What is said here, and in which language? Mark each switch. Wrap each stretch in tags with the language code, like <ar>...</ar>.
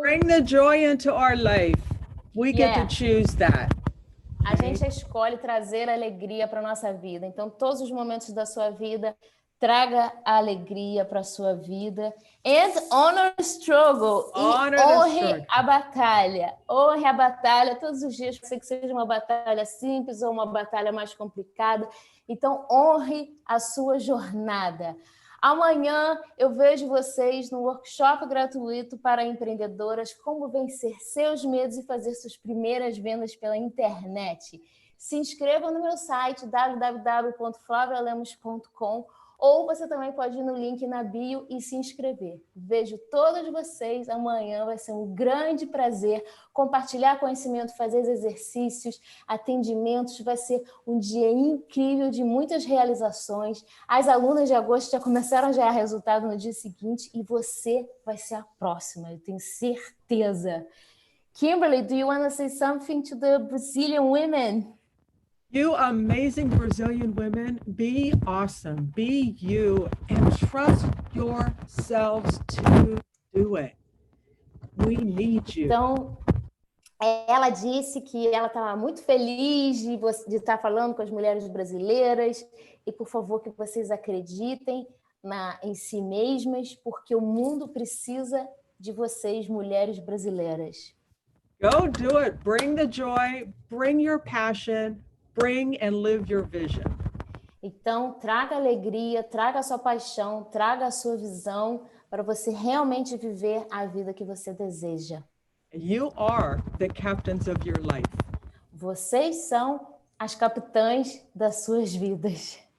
<en>Bring the joy into our life. We get to choose that.</en> <pt>A gente escolhe trazer alegria para a nossa vida. Então, todos os momentos da sua vida, traga a alegria para a sua vida.</pt> <en>And honor the struggle.</en> <pt>Honre a batalha. Honre a batalha todos os dias. Pode ser que seja uma batalha simples ou uma batalha mais complicada. Então, honre a sua jornada. Amanhã eu vejo vocês no workshop gratuito para empreendedoras, como vencer seus medos e fazer suas primeiras vendas pela internet. Se inscreva no meu site www.flavialemos.com ou você também pode ir no link na bio e se inscrever. Vejo todos vocês amanhã, vai ser um grande prazer compartilhar conhecimento, fazer exercícios, atendimentos, vai ser um dia incrível de muitas realizações. As alunas de agosto já começaram a gerar resultado no dia seguinte e você vai ser a próxima, eu tenho certeza.</pt> <en>Kimberly, do you want to say something to the Brazilian women? You amazing Brazilian women, be awesome, be you, and trust yourselves to do it. We need you.</en> <pt>Então, ela disse que ela estava muito feliz de estar falando com as mulheres brasileiras e, por favor, que vocês acreditem em si mesmas, porque o mundo precisa de vocês, mulheres brasileiras.</pt> <en>Go do it. Bring the joy, bring your passion, bring and live your vision.</en> <pt>Então, traga alegria, traga a sua paixão, traga a sua visão para você realmente viver a vida que você deseja.</pt> <en>You are the captains of your life.</en> <pt>Vocês são as capitãs das suas vidas.</pt>